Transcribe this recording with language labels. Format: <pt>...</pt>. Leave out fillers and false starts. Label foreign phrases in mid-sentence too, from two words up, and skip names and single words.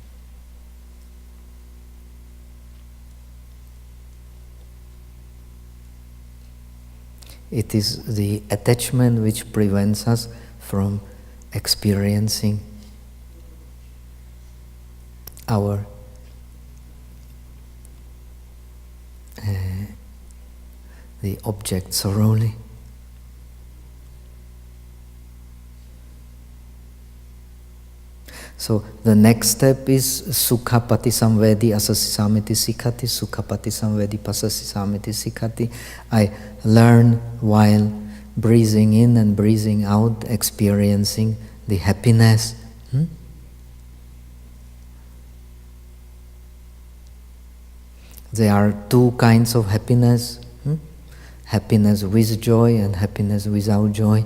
<en>It is the attachment which prevents us from experiencing our the object thoroughly. So the next step is</en> <pi>sukha patisamvedi asasisamiti sikhati, sukha patisamvedi pasasisamiti sikhati.</pi> <en>I learn while breathing in and breathing out, experiencing the happiness. There are two kinds of happiness. Happiness with joy and happiness without joy.</en>